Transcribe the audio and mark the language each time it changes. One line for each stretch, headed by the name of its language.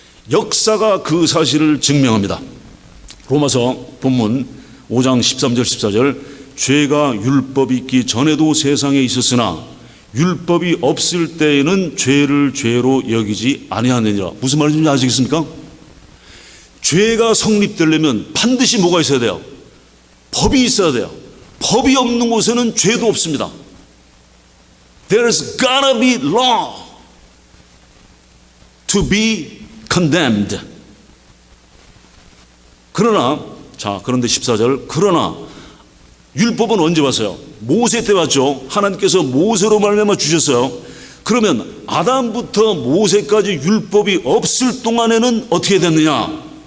Korean: 역사가 그 사실을 증명합니다. 로마서 본문 5장 13절 14절 죄가 율법이 있기 전에도 세상에 있었으나 율법이 없을 때에는 죄를 죄로 여기지 아니하느니라. 무슨 말인지 아시겠습니까? 죄가 성립되려면 반드시 뭐가 있어야 돼요? 법이 있어야 돼요. 법이 없는 곳에는 죄도 없습니다.
English: There's gotta be law to be condemned.
Korean: 그런데 14절 그러나 율법은 언제 왔어요? 모세 때 왔죠. 하나님께서 모세로 말미암아 주셨어요. 그러면 아담부터 모세까지 율법이 없을 동안에는 어떻게 됐느냐?